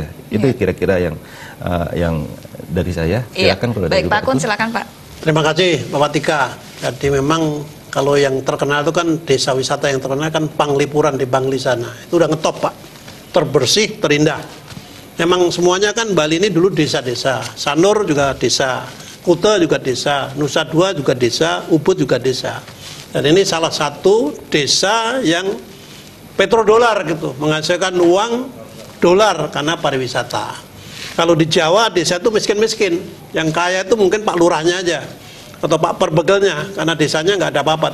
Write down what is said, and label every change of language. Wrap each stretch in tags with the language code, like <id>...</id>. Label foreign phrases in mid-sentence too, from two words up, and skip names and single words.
<id>Itu kira-kira yang dari saya. Silakan kalau baik Pak Kun, silakan Pak. Terima kasih Bapak Tika. Jadi memang Kalau yang terkenal itu kan desa wisata yang terkenal kan Panglipuran di Bangli sana. Itu udah ngetop Pak, terbersih, terindah. Memang semuanya kan Bali ini dulu desa-desa. Sanur juga desa, Kuta juga desa, Nusa Dua juga desa, Ubud juga desa. Dan ini salah satu desa yang petrodolar gitu, menghasilkan uang dolar karena pariwisata. Kalau di Jawa desa itu miskin-miskin, yang kaya itu mungkin Pak Lurahnya aja atau Pak Perbegelnya, karena desanya nggak ada apa-apa.</id>